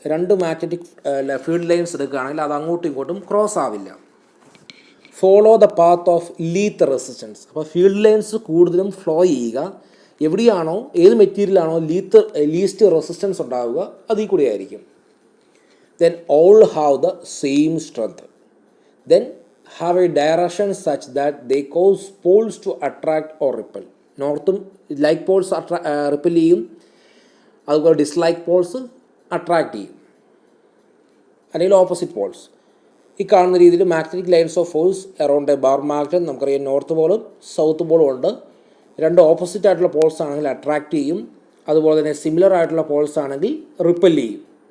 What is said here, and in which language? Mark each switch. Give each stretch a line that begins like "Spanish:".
Malayalam: രണ്ട് magnetic field lines എടുക്കുകയാണെങ്കിൽ അത് അങ്ങോട്ടും ഇങ്ങോട്ടും ക്രോസ് ആവില്ല.
English: Follow the path of least resistance.
Malayalam: അപ്പോൾ ഫീൽഡ് ലൈൻസ് കൂടുതലും ഫ്ലോ ചെയ്യുക എവിടെയാണോ, ഏത് മെറ്റീരിയലാണോ ലീസ്റ്റ് റെസിസ്റ്റൻസ് ഉണ്ടാവുക അതിൽ കൂടെ ആയിരിക്കും.
English: Then all have the same strength. Then have a direction such that they cause poles to attract or repel.
Malayalam: നോർത്തും like Paul's ripple ചെയ്യും, അതുപോലെ ഡിസ്ലൈക്ക് പോൾസ് അട്രാക്റ്റ് ചെയ്യും, അല്ലെങ്കിൽ ഓപ്പോസിറ്റ് പോൾസ്. ഈ കാണുന്ന രീതിയിൽ
English: magnetic lines of force around a bar magnet
Malayalam: നമുക്കറിയാം north പോളും south പോളും ഉണ്ട്. രണ്ട് ഓപ്പോസിറ്റ് ആയിട്ടുള്ള പോൾസ് ആണെങ്കിൽ അട്രാക്റ്റ് ചെയ്യും, അതുപോലെ തന്നെ സിമിലർ ആയിട്ടുള്ള പോൾസ് ആണെങ്കിൽ റിപ്പൽ ചെയ്യും.